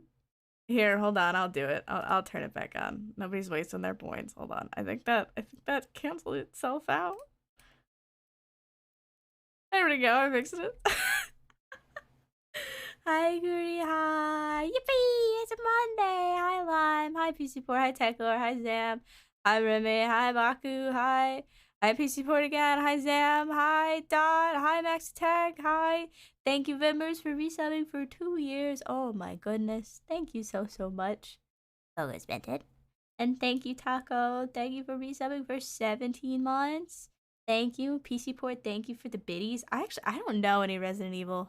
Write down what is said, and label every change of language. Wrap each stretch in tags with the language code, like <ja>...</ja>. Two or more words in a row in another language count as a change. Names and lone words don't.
<en>Here, hold on, I'll do it. I'll turn it back on. Nobody's wasting their points. Hold on. I think that canceled itself out. There we go, I fixed it. Hi, Guri, hi. Yippee, it's a Monday. Hi, Lime. Hi, PC4. Hi, Techlor. Hi, Zam. Hi, Remy. Hi, Baku. Hi. Hi, PC Port again. Hi, Zam. Hi, Dot. Hi, Max Tech. Hi. Thank you, Vimmers, for resubbing for 2 years. Oh my goodness. Thank you so much. So spent. And thank you, Taco. Thank you for resubbing for 17 months. Thank you, PC Port. Thank you for the biddies. I don't know any Resident Evil.</en>